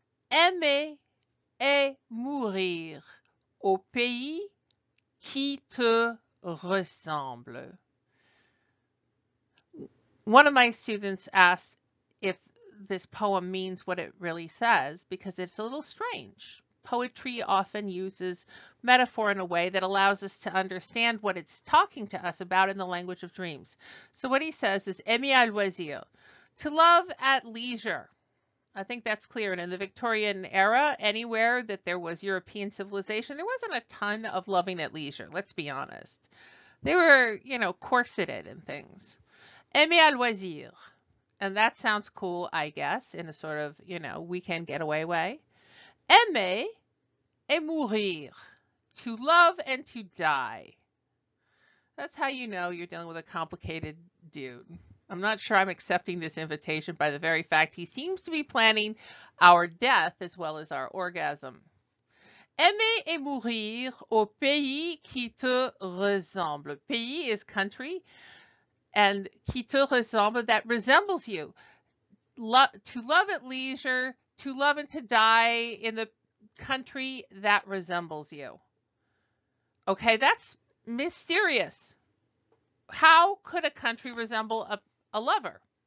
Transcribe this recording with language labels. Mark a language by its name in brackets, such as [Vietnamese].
[French] Aimer et mourir au pays qui te ressemble. [English] One of my students asked if this poem means what it really says, because it's a little strange. Poetry often uses metaphor in a way that allows us to understand what it's talking to us about in the language of dreams. So what he says is [French] aimer à loisir, [English] to love at leisure. I think that's clear. And in the Victorian era, anywhere that there was European civilization, there wasn't a ton of loving at leisure. Let's be honest. They were, corseted and things. [French] Aimer à loisir. [English] And that sounds cool, I guess, in a sort of, weekend getaway way. [French] Aimer et mourir. [English] To love and to die. That's how you know you're dealing with a complicated dude. I'm not sure I'm accepting this invitation by the very fact he seems to be planning our death as well as our orgasm. [French] Aimer et mourir au pays qui te ressemble. [English] Pays is country, and [French] qui te ressemble, [English] that resembles you. To love at leisure, to love and to die in the country that resembles you. Okay, that's mysterious. How could a country resemble a lover?